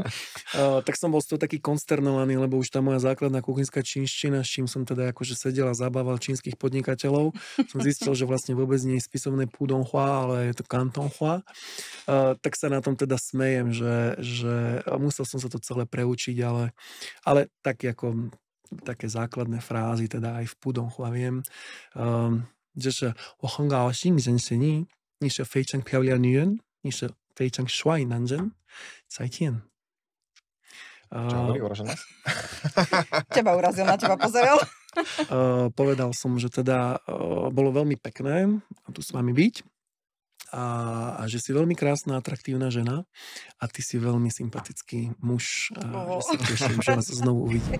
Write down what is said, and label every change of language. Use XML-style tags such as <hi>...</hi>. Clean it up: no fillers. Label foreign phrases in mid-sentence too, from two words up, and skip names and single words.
<sk>Tak som bol z toho taký konsternovaný, lebo už tá moja základná kuchynská čínština, s čím som teda akože sedel a zabával čínskych podnikateľov, som zistil, že vlastne vôbec nie je spisovné Pudonghua, ale je to Kantonghua. Tak sa na tom teda smejem, že musel som sa to celé preučiť, ale tak ako také základné frázy, teda aj v Pudonghua viem.</sk> <zh>就是我很高兴认识你，你是非常漂亮女人，你是非常帅男人，再见。</zh> <sk>Čo hovorí uražená? Teba urazil, na teba pozeral. Povedal som, že teda bolo veľmi pekné tu s vami byť a že si veľmi krásna, atraktívna žena a ty si veľmi sympatický muž a že sa teším, že vás znovu uvidím.</sk>